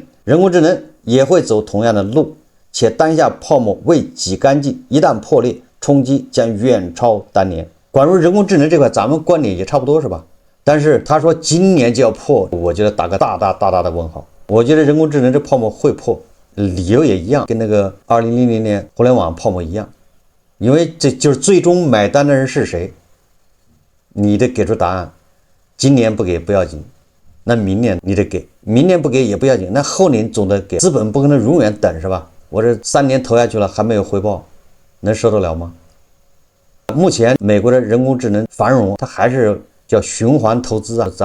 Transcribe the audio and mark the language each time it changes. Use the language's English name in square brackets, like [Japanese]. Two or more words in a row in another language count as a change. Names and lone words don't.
[Chinese] 人工智能也會走同樣的路，且當下泡沫未擠乾淨，一旦破裂，衝擊將遠超當年。關於人工智能這塊，咱們觀點也差不多是吧？但是他說今年就要破，我覺得打個大大的問號。我覺得人工智能這泡沫會破，理由也一樣，跟那個2000年互聯網泡沫一樣。因為這就是最終買單的人是誰，你得給出答案。今年不給不要緊，那明年你得給，明年不給也不要緊，那後年總得給。資本不可能永遠等是吧？我這3年投下去了還沒有回報，能受得了嗎？目前美國的人工智能繁榮，它還是叫循環投資啊。